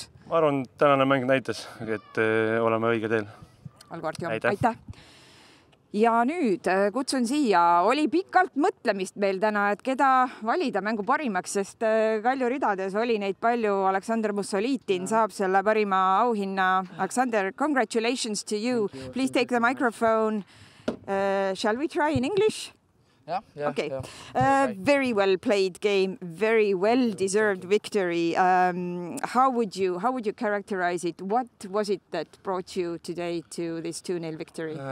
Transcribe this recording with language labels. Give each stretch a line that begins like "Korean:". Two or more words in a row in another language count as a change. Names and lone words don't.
Estonian: Ma arvan, tänane mäng näitas, et oleme õige teel. Algo Artjom, aitäh! Ja nüüd kutsun siia, oli pikalt mõtlemist meil täna, et keda valida mängu parimaks, sest Kalju ridades oli neid palju. Aleksandr Mussolitin saab selle parima auhinna. Aleksandr,
English: congratulations to you. Please take the microphone. Shall we try in English? Yeah. Okay. Very well played game, very well deserved victory. How would you characterize it? What was it that brought you today to this 2-0 victory?